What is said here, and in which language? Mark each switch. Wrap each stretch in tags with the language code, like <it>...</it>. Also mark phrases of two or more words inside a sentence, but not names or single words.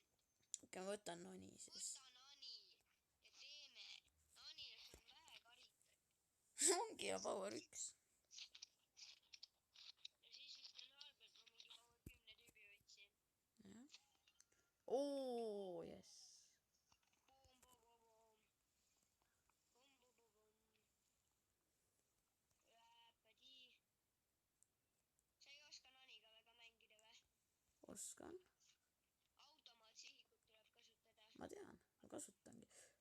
<et>Okei, ma võtan noni siis. Võta nani ja teeme. Nanile sul on vähe karikaid. Ongi ja power 1. Ja siis vist on halb, et ma mingi power 10 tüübi võtsin. Jah. Oo, jess. Boom, boom, boom, boom. Boom, boom, boom, boom. Läpadi. Sa ei oska naniga väga mängida või? Oskan. Automaatsihikut tuleb kasutada. Ma tean. Ma kasutangi.</et>